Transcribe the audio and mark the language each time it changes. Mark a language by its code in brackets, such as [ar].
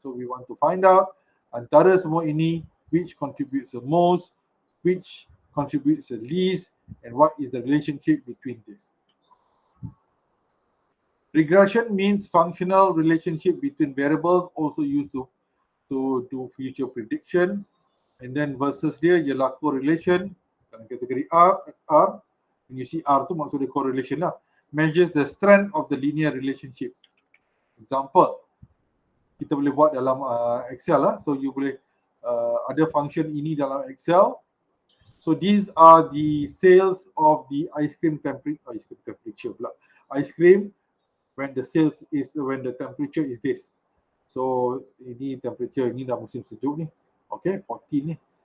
[en] So we want to find out [ms] antara semua ini [en] which contributes the most, which contributes the least, and what is the relationship between this. Regression means functional relationship between variables, also used to do future prediction. And then versus [ms] dia ialah correlation dalam kategori R. [en] When you see R [ms] tu maksudnya [en] correlation [ms] lah. [en] Measures the strength of the linear relationship. Example, [ms] kita boleh buat dalam Excel lah. [en] So you [ms] boleh ada function ini dalam Excel. [en] So these are the sales of the ice cream temperature pula. Ice cream when the temperature is this. [ms] So ini temperature, ini dah musim sejuk ni. Okay, 14 ni.